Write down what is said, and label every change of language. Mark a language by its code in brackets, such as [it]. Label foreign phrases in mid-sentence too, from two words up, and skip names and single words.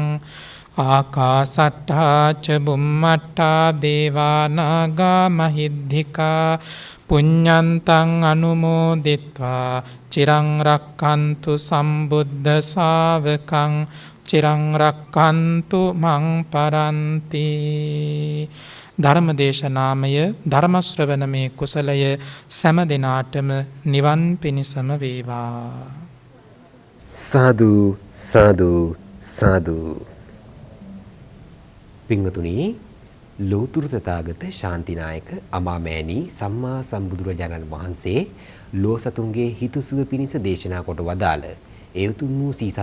[pi] ආකාසට්ටා ච බුම්මට්ටා දේවා නාග මහිද්దికා පුඤ්ඤන්තං අනුමෝදිත්වා චිරං රක්ඛන්තු සම්බුද්ධ ශාවකං චිරං රක්ඛන්තු මං පරන්ති. [si] ධර්ම දේශනාමය ධර්ම ශ්‍රවණමේ කුසලය සෑම දිනාටම නිවන් පිණිසම වේවා. සාදු සාදු සාදු. පින්වතුනි, ලෝතුරු තථාගත ශාන්තිනායක අමාමෑණී සම්මා සම්බුදුරජාණන් වහන්සේ ලෝසතුන්ගේ හිතුසුව පිණිස දේශනා කොට වදාළ ඒ උතුම් වූ සීසත්